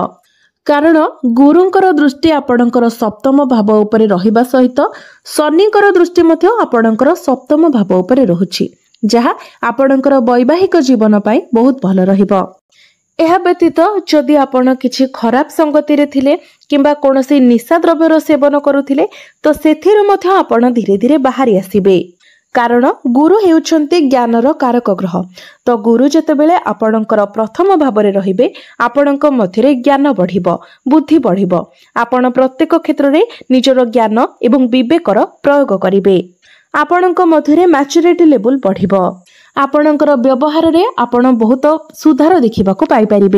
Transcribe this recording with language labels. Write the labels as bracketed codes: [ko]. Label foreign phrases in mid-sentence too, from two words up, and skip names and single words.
[or] କାରଣ ଗୁରୁଙ୍କର ଦୃଷ୍ଟି ଆପଣଙ୍କର ସପ୍ତମ ଭାବ ଉପରେ ରହିବା ସହିତ ଶନିଙ୍କର ଦୃଷ୍ଟି ମଧ୍ୟ ଆପଣଙ୍କର ସପ୍ତମ ଭାବ ଉପରେ ରହୁଛି, ଯାହା ଆପଣଙ୍କର ବୈବାହିକ ଜୀବନ ପାଇଁ ବହୁତ ଭଲ ରହିବ। ଏହା ବ୍ୟତୀତ ଯଦି ଆପଣ କିଛି ଖରାପ ସଙ୍ଗତି ରେ ଥିଲେ କିମ୍ବା କୌଣସି ନିଶା ଦ୍ରବ୍ୟର ସେବନ କରୁଥିଲେ ତ ସେଥିରୁ ମଧ୍ୟ ଆପଣ ଧୀରେ ଧୀରେ ବାହାରି ଆସିବେ। କାରଣ ଗୁରୁ ହେଉଛନ୍ତି ଜ୍ଞାନର କାରକ ଗ୍ରହ। ତ ଗୁରୁ ଯେତେବେଳେ ଆପଣଙ୍କର ପ୍ରଥମ ଭାବରେ ରହିବେ ଆପଣଙ୍କ ମଧ୍ୟରେ ଜ୍ଞାନ ବଢ଼ିବ, ବୁଦ୍ଧି ବଢ଼ିବ। ଆପଣ ପ୍ରତ୍ୟେକ କ୍ଷେତ୍ର ରେ ନିଜର ଜ୍ଞାନ ଏବଂ ବିବେକର ପ୍ରୟୋଗ କରିବେ। ଆପଣଙ୍କ ମଧ୍ୟରେ [en] maturity level [or] ବଢ଼ିବ। ଆପଣଙ୍କର ବ୍ୟବହାର ରେ ଆପଣ ବହୁତ ସୁଧାର ଦେଖିବାକୁ ପାଇ ପାରିବେ।